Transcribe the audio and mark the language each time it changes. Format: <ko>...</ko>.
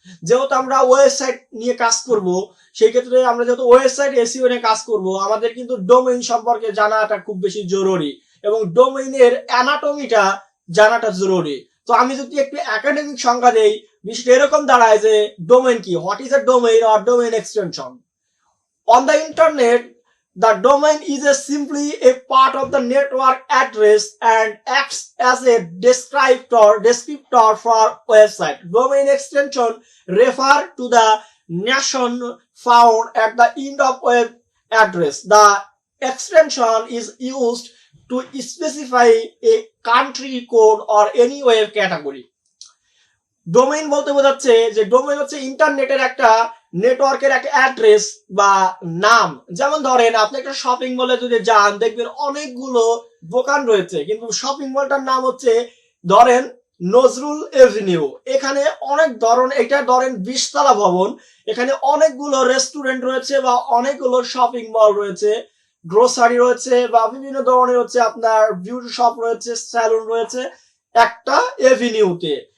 <bn>যেহেতু আমরা ওয়েবসাইট নিয়ে কাজ করব, সেই ক্ষেত্রে আমরা যেহেতু ওয়েবসাইট এসইও নিয়ে কাজ করব, আমাদের কিন্তু ডোমেইন সম্পর্কে জানাটা খুব বেশি জরুরি এবং ডোমেইনের অ্যানাটমিটা জানাটা জরুরি। তো আমি যদি একটু একাডেমিক সংজ্ঞা দেই, বিষয়টা এরকম দাঁড়ায় যে ডোমেইন কি,</bn> <en>What is a domain or domain extension. On the internet, the domain is simply a part of the network address and acts as a descriptor for website. Domain extension refer to the nation found at the end of web address. The extension is used to specify a country code or any web category.</en> <bn>Domain বলতে বোঝাচ্ছে যে domain হচ্ছে ইন্টারনেটের একটা নেটওয়ার্কের একটা address বা নাম। যেমন ধরেন আপনি একটা শপিং মলে যদি যান, দেখবেন অনেকগুলো দোকান রয়েছে, কিন্তু শপিং মলটার নাম হচ্ছে ধরেন নজরুল এভিনিউ। এখানে অনেক এটা ধরেন 20 তলা ভবন, এখানে অনেকগুলো রেস্টুরেন্ট রয়েছে বা অনেকগুলো শপিং মল রয়েছে, গ্রোসারি রয়েছে বা বিভিন্ন ধরনের হচ্ছে আপনার বিউটি শপ রয়েছে, স্যালুন রয়েছে একটা এভিনিউতে।</bn>